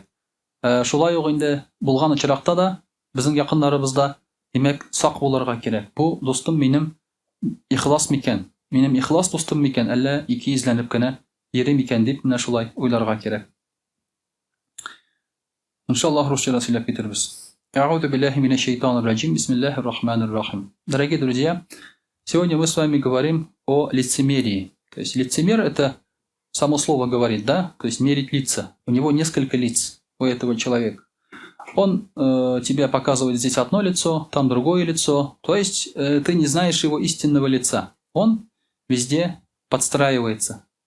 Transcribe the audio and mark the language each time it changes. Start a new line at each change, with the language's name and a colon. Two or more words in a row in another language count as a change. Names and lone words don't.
Tatar: Шулай ук инде булган очракта да безнең якыннарыбызда димәк сак булырга кирәк. Бу дустым минем ихлас микән? Минем ихлас дустым микән? Әллә ике изләнеп кенә йөри микән дип менә шулай уйларга кирәк. Иншаллах русча сөйләп китербез.
Arabic: أعوذ بالله من الشيطان الرجيم. بسم الله الرحمن الرحيم.
Russian: Дорогие друзья, сегодня мы с вами говорим о лицемерии. То есть лицемер — это само слово говорит, да? То есть мерить лица. У него несколько лиц, у этого человека. Он тебе показывает здесь одно лицо, там другое лицо. То есть ты не знаешь его истинного лица. Он везде подстраивается.